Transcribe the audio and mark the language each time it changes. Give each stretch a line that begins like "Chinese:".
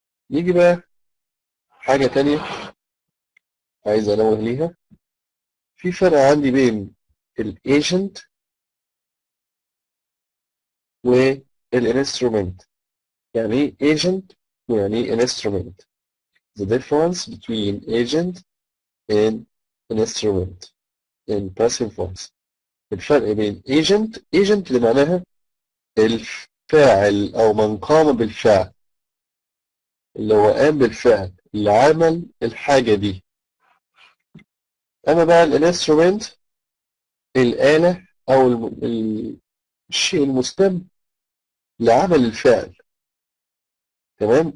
Arabic: نيجي بقى حاجة تانية عايز أنوه ليها. في فرق عندي بين الايجنت والانسترومنت. يعني ايه
English: agent ويعني ايه instrument؟ The difference between agent and instrument in passive voice.
Arabic: الفرق بين agent اللي معناها الفاعل أو من قام بالفعل، اللي هو قام بالفعل اللي عمل الحاجة دي. أما بقى الانسترومنت الآلة أو الشيء المستمع لعمل الفعل. تمام.